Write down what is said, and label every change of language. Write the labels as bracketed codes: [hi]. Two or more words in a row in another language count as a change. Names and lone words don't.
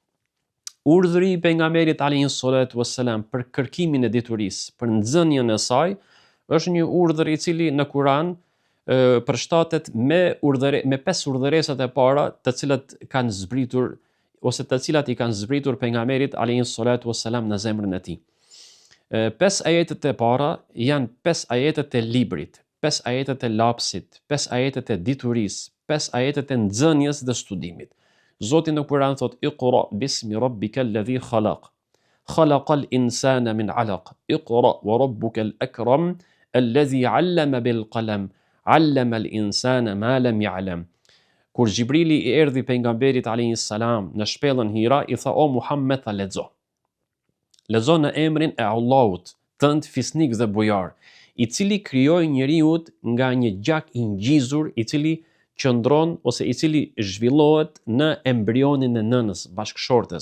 [sq] Urdhri i pejgamberit [ar] عليه الصلاة والسلام [sq] për kërkimin e diturisë, për nxënien e saj, është një urdhër i cili në Kur'an përshtatet me 5 urdhëresat e para, të cilat kanë zbritur ose të cilat i kanë zbritur pejgamberit [ar] عليه الصلاة والسلام [sq] në zemrën e tij. 5 ajetet e para janë 5 ajetet e librit, 5 ajetet e lapsit, 5 ajetet e diturisë, 5 ajetet e nxënjes dhe studimit. Zoti në Kur'an thot: [ar] "اقرأ باسم ربك الذي خلق. خلق الإنسان من علق. اقرأ وربك الأكرم الذي علم بالقلم. علم الإنسان ما لم يعلم." [sq] Kur Xhibrili i erdhi pejgamberit [ar] عليه السلام [sq] në shpellën Hira, i tha: "O Muhammed, lexo. Lexo në emrin e Allahut, tënd fisnik dhe bujar, i cili krijoi njeriu nga një gjak i ngjizur, i cili qëndron ose i cili zhvillohet në embrionin e nënës bashkëshortes.